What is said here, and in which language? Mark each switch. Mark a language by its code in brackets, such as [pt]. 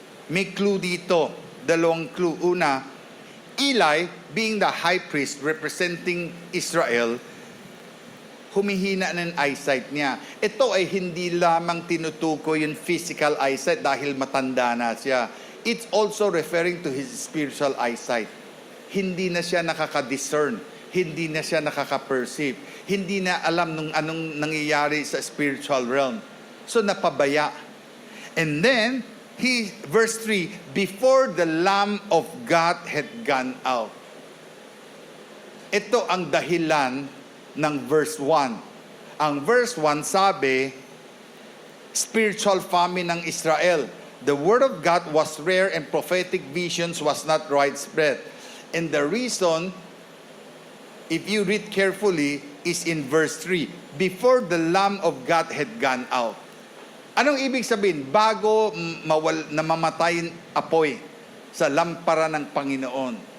[tl] May clue dito, dalawang clue. Una, Eli, being the high priest representing Israel, humihina ng eyesight niya. Ito ay hindi lamang tinutukoy yung physical eyesight dahil matanda na siya. [en] It's also referring to his spiritual eyesight. [tl] Hindi na siya nakaka-discern. Hindi na siya nakaka-perceive. Hindi na alam nung anong nangyayari sa spiritual realm. So napabaya. [en] And then, verse 3, before the Lamb of God had gone out. [tl] Ito ang dahilan ng verse 1. Ang verse 1 sabi, [en] spiritual famine [tl] ng Israel. [en] The word of God was rare and prophetic visions was not widespread. And the reason, if you read carefully, is in verse 3. Before the Lamb of God had gone out. [tl] Anong ibig sabihin? Bago namamatay apoy sa lampara ng Panginoon.